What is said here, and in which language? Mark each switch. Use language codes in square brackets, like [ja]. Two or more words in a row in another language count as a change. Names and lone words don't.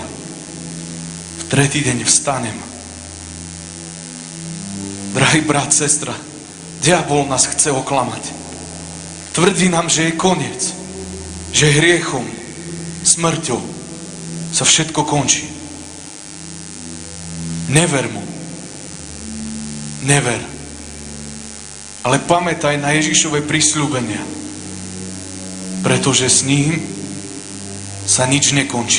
[sk] V tretí deň vstanem. Drahý brat, sestra, Diabol nás chce oklamať. Tvrdí nám, že je koniec. Že hriechom, smrťou sa všetko končí. Never mu. Never. Ale pamätaj na Ježišove prisľúbenia. Pretože s ním sa nič nekončí.